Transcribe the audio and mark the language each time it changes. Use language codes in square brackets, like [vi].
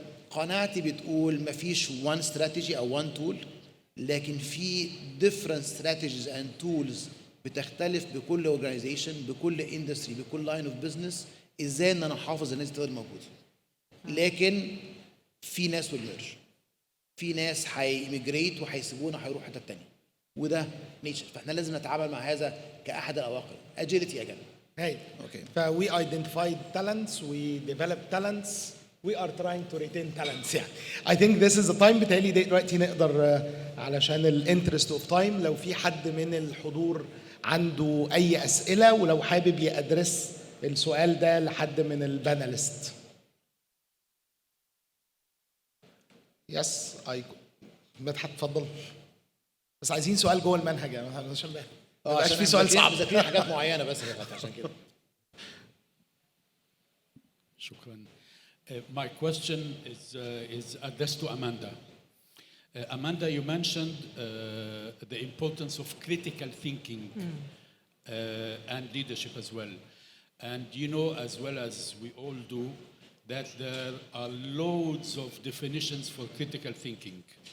[ar] وقناعتي بتقول ما فيش [en] one strategy [ar] او [en] one tool، [ar] لكن في [en] different strategies and tools [ar] بتختلف بكل organization، بكل industry، بكل [en] line of business، [ar] ازاي ان انا احافظ الناس دي موجوده. لكن في ناس والميرج، في ناس هيميجريت وهيسيبونا هيروحوا حته ثانيه، وده نيتشر. فاحنا لازم نتعامل مع هذا كاحد العواقب. اجيلتي يا جماعه. هاي اوكي. [en] فوي identified talents, we develop talents, we are trying to retain talents [ar] يعني. [en] I think this is the time. [ar] بتهيألي دلوقتي نقدر علشان الانترست اوف تايم لو في حد من الحضور عنده اي اسئله، ولو حابب يأدرس السؤال ده لحد من الباناليست. يس مدحت اتفضل. بس عايزين سؤال جوه المنهج يعني عشان ما يبقاش في سؤال صعب. مذاكرين حاجات معينه بس عشان كده. شكرا. [en] My question is addressed to Amanda. Amanda, you mentioned the importance of critical thinking and leadership as well. And you know as well as we all do that there are loads of definitions for critical thinking.